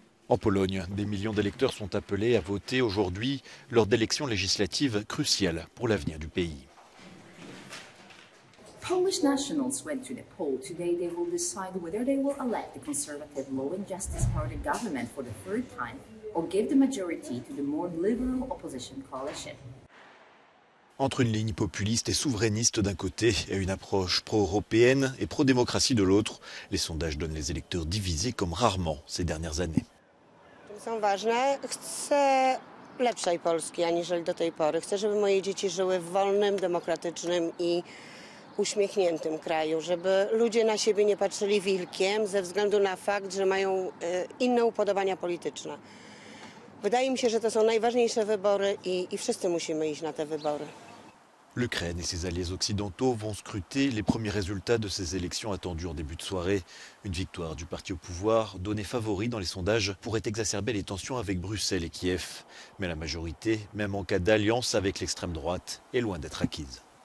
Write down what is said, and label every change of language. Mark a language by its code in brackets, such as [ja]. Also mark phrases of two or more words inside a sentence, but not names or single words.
[fr] En Pologne, des millions d'électeurs sont appelés à voter aujourd'hui lors d'élections législatives cruciales pour l'avenir du pays. [en] Polish nationals went to the poll. Today they will decide whether they will elect the conservative Law and Justice Party government for the third time or give the majority to the more liberal opposition coalition. [fr] Entre une ligne populiste et souverainiste d'un côté et une approche pro-européenne et pro-démocratie de l'autre, les sondages donnent les électeurs divisés comme rarement ces dernières années. [pl] Są ważne. Chcę lepszej Polski aniżeli do tej pory. Chcę, żeby moje dzieci żyły w wolnym, demokratycznym i uśmiechniętym kraju, żeby ludzie na siebie nie patrzyli wilkiem ze względu na fakt, że mają inne upodobania polityczne. Wydaje mi się, że to są najważniejsze wybory i wszyscy musimy iść na te wybory. [fr] L'Ukraine et ses alliés occidentaux vont scruter les premiers résultats de ces élections attendues en début de soirée. Une victoire du parti au pouvoir, donné favori dans les sondages, pourrait exacerber les tensions avec Bruxelles et Kiev. Mais la majorité, même en cas d'alliance avec l'extrême droite, est loin d'être acquise.